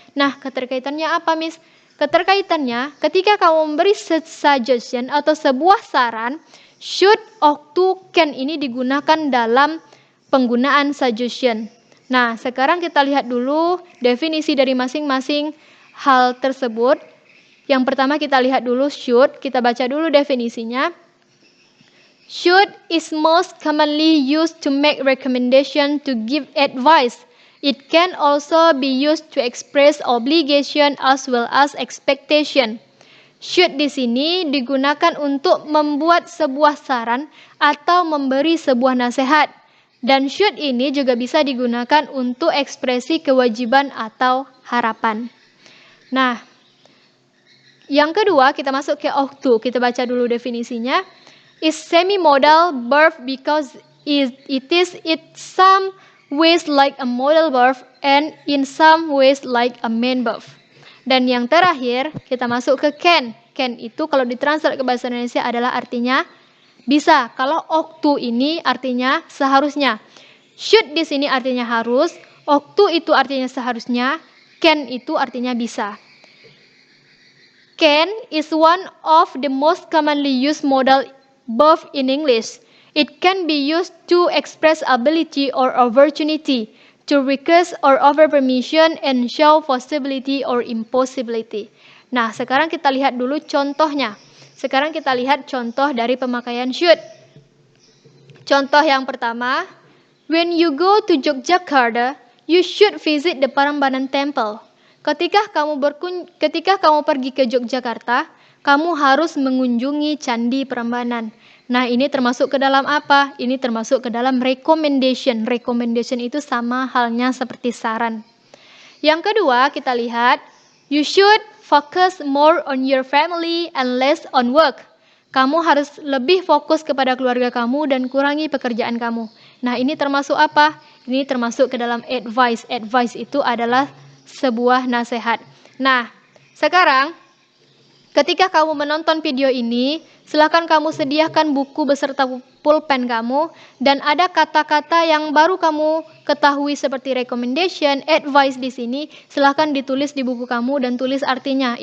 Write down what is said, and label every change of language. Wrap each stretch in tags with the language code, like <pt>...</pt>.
<id>Nah, keterkaitannya apa, Miss? Keterkaitannya, ketika kamu memberi suggestion atau sebuah saran, should, ought to, can ini digunakan dalam penggunaan suggestion. Nah, sekarang kita lihat dulu definisi dari masing-masing hal tersebut. Yang pertama kita lihat dulu should, kita baca dulu definisinya.</id> <en>Should is most commonly used to make recommendation, to give advice. It can also be used to express obligation as well as expectation.</en> <id>Should di sini digunakan untuk membuat sebuah saran atau memberi sebuah nasihat. Dan should ini juga bisa digunakan untuk ekspresi kewajiban atau harapan. Nah, yang kedua kita masuk ke ought to. Kita baca dulu definisinya.</id> <en>Is semi-modal verb because it is in some ways like a modal verb and in some ways like a main verb.</en> <id>Dan yang terakhir kita masuk ke can. Can itu kalau ditranslate ke bahasa Indonesia adalah artinya bisa. Kalau ought to ini artinya seharusnya. Should di sini artinya harus, ought to itu artinya seharusnya, can itu artinya bisa.</id> <en>Can is one of the most commonly used modal verb in English. It can be used to express ability or opportunity, to request or offer permission, and show possibility or impossibility.</en> <id>Nah, sekarang kita lihat dulu contohnya. Sekarang kita lihat contoh dari pemakaian should. Contoh yang pertama,</id> <en>when you go to Yogyakarta, you should visit the Prambanan Temple.</en> <id>Ketika kamu pergi ke Yogyakarta, kamu harus mengunjungi Candi Prambanan. Nah, ini termasuk ke dalam apa? Ini termasuk ke dalam recommendation. Recommendation itu sama halnya seperti saran. Yang kedua, kita lihat,</id> <en>you should focus more on your family and less on work.</en> <id>Kamu harus lebih fokus kepada keluarga kamu dan kurangi pekerjaan kamu. Nah, ini termasuk apa? Ini termasuk ke dalam advice. Advice itu adalah sebuah nasihat. Nah, sekarang ketika kamu menonton video ini, silakan kamu sediakan buku beserta pulpen kamu, dan ada kata-kata yang baru kamu ketahui seperti recommendation, advice di sini, silakan ditulis di buku kamu dan tulis artinya.</id>